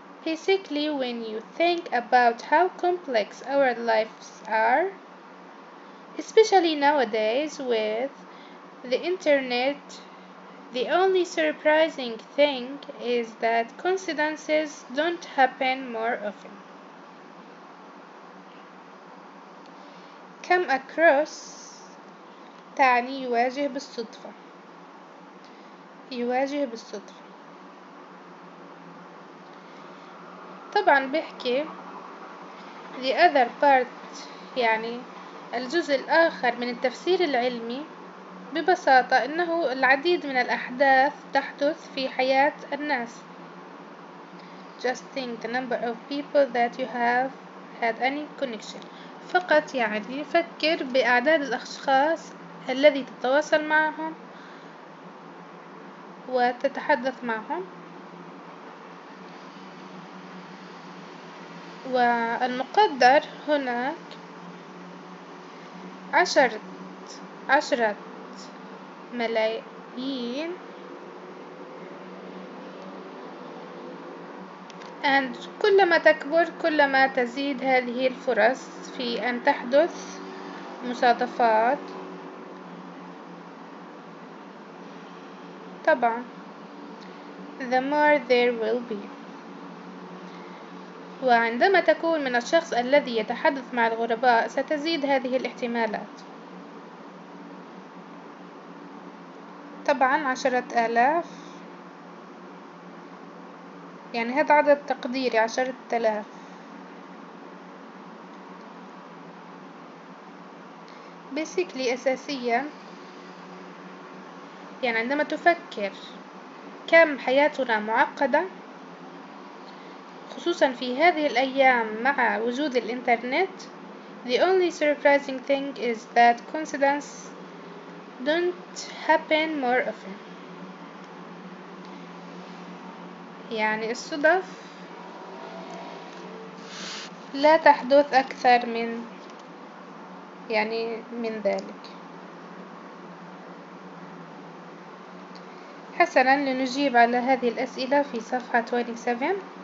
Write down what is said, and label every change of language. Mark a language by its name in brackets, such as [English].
[English] Basically, when you think about how complex our lives are, especially nowadays with the internet, the only surprising thing is that coincidences don't happen more often. Come across [Arabic] تعني يواجه بالصدفة. يواجه بالصدفة. طبعا بحكي [English] the other part، [Arabic] يعني الجزء الآخر من التفسير العلمي ببساطة إنه العديد من الأحداث تحدث في حياة الناس. [English] Just think the number of people that you have had any connection. [Arabic] فقط يعني فكر بأعداد الأشخاص الذي تتواصل معهم وتتحدث معهم، والمقدر هناك 10 ملايين. and كلما تكبر كلما تزيد هذه الفرص في أن تحدث مصادفات. [English] طبعا the more there will be. [Arabic] وعندما تكون من الشخص الذي يتحدث مع الغرباء ستزيد هذه الاحتمالات. طبعا 10,000 يعني هذا عدد تقديري 10,000. basically أساسيا يعني عندما تفكر كم حياتنا معقدة خصوصا في هذه الأيام مع وجود الإنترنت. [English] The only surprising thing is that coincidence don't happen more often. [Arabic] يعني الصدف لا تحدث أكثر من ذلك. حسنا لنجيب على هذه الأسئلة في صفحة 27.